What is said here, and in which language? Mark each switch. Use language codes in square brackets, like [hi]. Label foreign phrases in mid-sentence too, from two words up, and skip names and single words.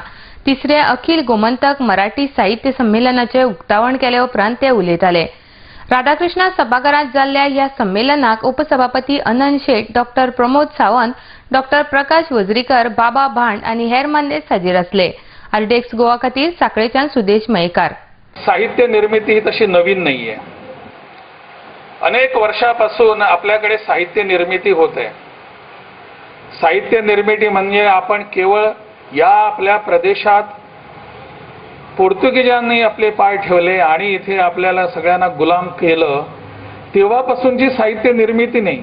[kok] तिसरे अखिल गोमंतक मराठी साहित्य संमेलनाचे उक्तावण केले उपरांत ते उलयताले. राधाकृष्ण सभाघरांत जाल्ल्या ह्या संमेलनाक उपसभापती अनंत शेट, डॉ. प्रमोद सावंत, डॉ. प्रकाश वजरीकर, बाबा भांड आनी हेर मान्यस हाजीर आसले. आरडेक्स गोवा खातीर साखळेच्यान सुदेश मयेकार. [mr] साहित्य निर्मिती ही तशी नवीन नाहीये. अनेक वर्षापासून आपल्याकडे साहित्य निर्मिती होत आहे. साहित्य निर्मिती म्हणजे आपण केवळ या आपल्या प्रदेशात पोर्तुगीजांनी आपले पाय ठेवले आणि इथे आपल्याला सगळ्यांना गुलाम केलं तेव्हापासूनची साहित्य निर्मिती नाही.